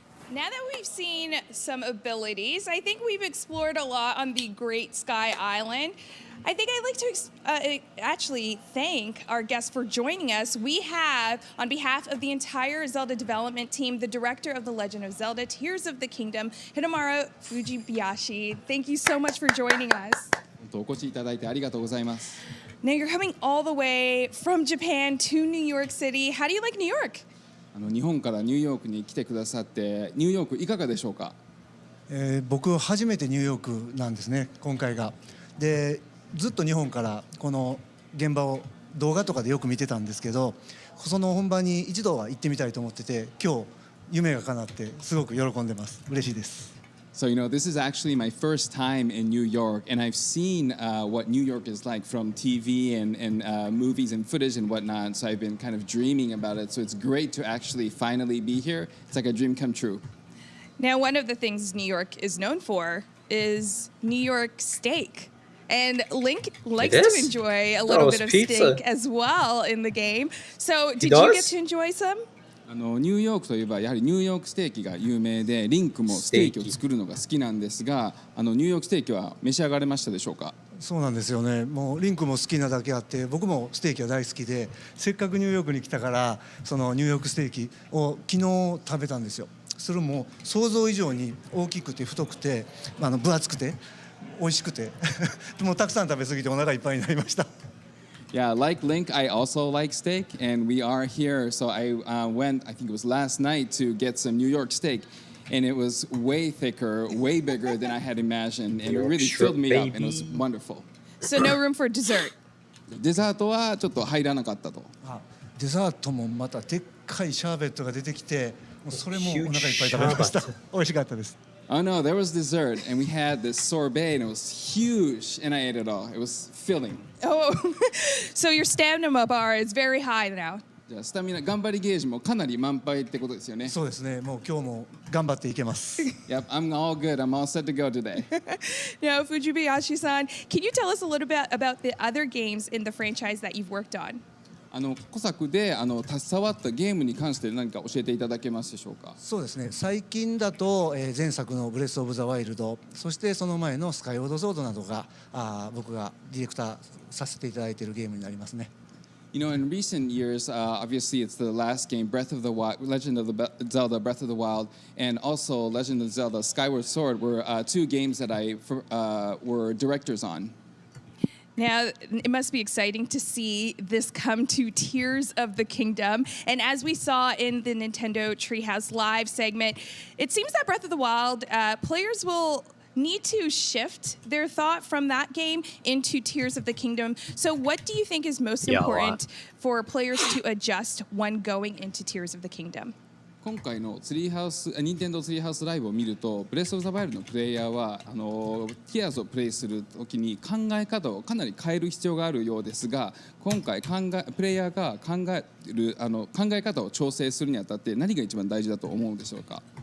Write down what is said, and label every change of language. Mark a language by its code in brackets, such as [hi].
[en] Now that we've seen some abilities, I think we've explored a lot on the Great Sky Island. I think I'd like to actually thank our guests for joining us. We have, on behalf of the entire Zelda development team, the director of The Legend of Zelda Tears of the Kingdom, Hidemaru Fujibayashi. Thank you so much for joining us. [ja] 本当お越しいただいてありがとうございます。 [en] Now you're coming all the way from Japan to New York City. How do you like New York? [ja] 日本からニューヨークに来てくださってニューヨークいかがでしょうか。僕初めてニューヨークなんですね、今回が。でずっと日本からこの現場を動画とかでよく見てたんですけど、その本場に一度は行ってみたいと思ってて、今日夢が叶ってすごく喜んでます。嬉しいです。 [en] So this is actually my first time in New York, and I've seen what New York is like from TV and movies and footage and whatnot. So I've been kind of dreaming about it. So it's great to actually finally be here. It's like a dream come true. Now, one of the things New York is known for is New York steak. And Link likes to enjoy a little bit of steak as well in the game. So did you get to enjoy some? [ja] ニューヨークといえばやはりニューヨークステーキが有名で、リンクもステーキを作るのが好きなんですが、ニューヨークステーキは召し上がれましたでしょうか。そうなんですよね。もうリンクも好きなだけあって、僕もステーキは大好きで、せっかくニューヨークに来たからそのニューヨークステーキを昨日食べたんですよ。それも想像以上に大きくて太くて、分厚くて美味しくて、もうたくさん食べ過ぎてお腹いっぱいになりました。 [en] Yeah, like Link, I also like steak, and we are here. So I went, I think it was last night, to get some New York steak, and it was way thicker, way bigger than I had imagined, and it really filled me up, and it was wonderful. So no room for dessert. [ja] デザートはちょっと入らなかったと。デザートもまたでっかいシャーベットが出てきて、もうそれもお腹いっぱい食べました。美味しかったです。 [en] Oh no, there was dessert, and we had this sorbet, and it was huge, and I ate it all. It was filling. Oh, so your stamina bar is very high now. [ja] じゃあスタミナ頑張りゲージもかなり満杯ってことですよね。そうですね。もう今日も頑張っていけます。 [en] Yep, I'm all good. I'm all set to go today. Now, Fujibayashi-san, can you tell us a little bit about the other games in the franchise that you've worked on? [ja] 古作で携わったゲームに関して何か教えていただけますでしょうか。そうですね。最近だと、前作のブレスオブザワイルド、そしてその前のスカイウォードソードなどが僕がディレクターさせていただいているゲームになりますね。 [en] You know, in recent years, obviously it's the last game, Breath of the Wild, Legend of the Zelda, Breath of the Wild, and also Legend of Zelda, Skyward Sword were two games that I were directors on. Now, it must be exciting to see this come to Tears of the Kingdom. And as we saw in the Nintendo Treehouse Live segment, it seems that Breath of the Wild players will need to shift their thought from that game into Tears of the Kingdom. So what do you think is most important for players to adjust when going into Tears of the Kingdom? [ja] 今回の任天堂ツリーハウスライブを見ると、ブレスオブザワイルドのプレイヤーはティアーズをプレイするときに考え方をかなり変える必要があるようですが、今回プレイヤーが考え方を調整するにあたって何が一番大事だと思うでしょうか。